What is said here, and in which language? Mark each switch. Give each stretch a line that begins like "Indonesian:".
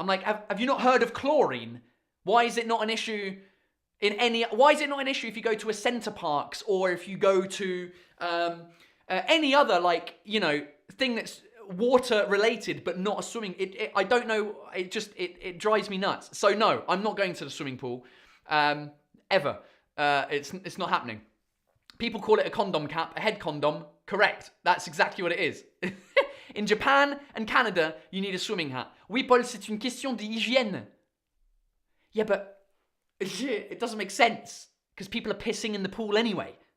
English: I'm like, have you not heard of chlorine? Why is it not an issue why is it not an issue if you go to a Center Parcs, or if you go to any other, like, you know, thing that's water related but not a swimming? I don't know. It drives me nuts. So no, I'm not going to the swimming pool ever. It's not happening. People call it a condom cap, a head condom. Correct. That's exactly what it is. In Japan and Canada, you need a swimming hat.
French: Oui, Paul, c'est une question d'hygiène.
English: Yeah, but it doesn't make sense, because people are pissing in the pool anyway.